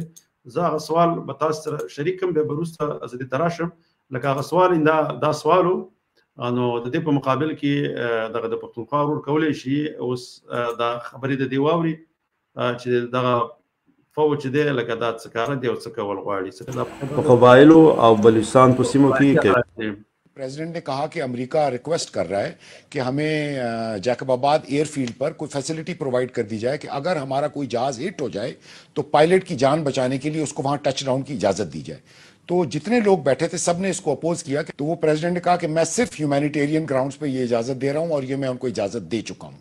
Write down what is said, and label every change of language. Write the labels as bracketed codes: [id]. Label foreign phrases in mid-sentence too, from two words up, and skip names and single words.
[ps] زه هغه سوال به تاسو سره شریکم به وروسته از دې تراشم لکه هغه سوال دا سوالو نو د دې په مقابل کې دغه د پښتونخوا ورور کولای شي اوس د خبرې د دی واوري چې دغه فوج دی لکه دا څه کار دی او څه کول غواړي په قبایلو او بلوچستان په سیمو کې [ur] پریزیڈنٹ نے کہا کہ امریکہ ریکویسٹ کر رہا ہے کہ ہمیں جیکب آباد ایئرفیلڈ پر کوئی فیسیلٹی پرووائڈ کر دی جائے کہ اگر ہمارا کوئی جہاز ہٹ ہو جائے تو پائلٹ کی جان بچانے کے لیے اس کو وہاں [en] touch down [ur] کی اجازت دی جائے. تو جتنے لوگ بیٹھے تھے سب نے اس کو اپوز کیا کہ تو وہ پریزیڈنٹ نے کہا کہ میں صرف [en] humanitarian grounds [ur] پہ یہ اجازت دے رہا ہوں اور یہ میں ان کو اجازت دے چکا ہوں.